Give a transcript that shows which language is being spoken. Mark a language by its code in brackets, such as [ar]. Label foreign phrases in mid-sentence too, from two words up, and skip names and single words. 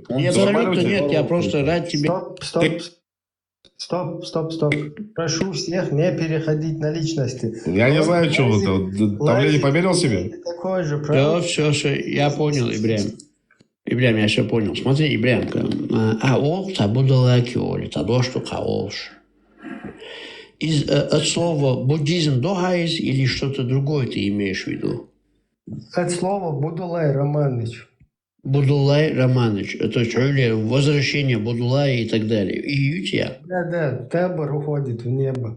[ru] Нет, абсолютно нет, я просто рад тебе. Стоп. Прошу всех не переходить на личности. Я не знаю, что это. Давление померил себе? Такой же, правда? Да, все, я понял, Ибрахим. Ибрям, я все понял. Смотри, Ибрямка, аол, табудалакиоли, тадошту хаолш. От слова буддизм догайз или что-то другое ты имеешь в виду? От слова Будулай Романович. Будулай Романович. То есть возвращение Будулая и так далее. И ютья. Да, табор уходит в небо.